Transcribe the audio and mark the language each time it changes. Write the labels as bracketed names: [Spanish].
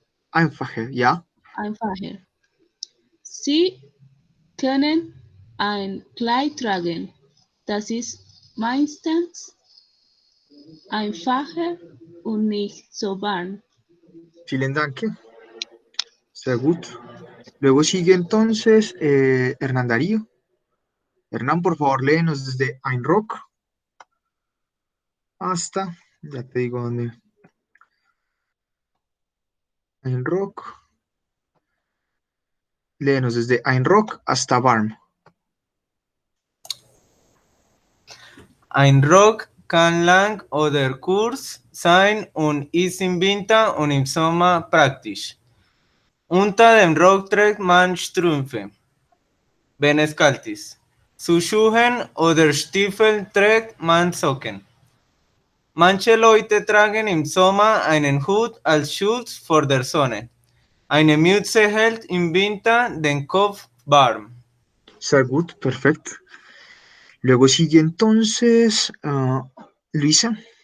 [German] Einfacher. Ja? einfach. Sie können ein Kleid tragen. Das ist meistens einfacher und nicht so warm. Vielen Dank. Sehr gut. [Spanish] Luego sigue entonces Hernán Darío. Hernán, por favor, léenos desde [German] Ein Rock [Spanish] hasta, ya te digo dónde. [German] Ein Rock. [Spanish] Léenos desde [German] Ein Rock [Spanish] hasta Barm. [German] Ein Rock kann lang oder kurz sein und ist im Winter und im Sommer praktisch. Unter dem Rock trägt man Strümpfe, wenn es kalt ist. Zu Schuhen oder Stiefeln trägt man Socken. Manche Leute tragen im Sommer einen Hut als Schutz vor der Sonne. Eine Mütze hält im Winter den Kopf warm. Sehr gut, perfecto. [Spanish] Luego sigue entonces Luisa.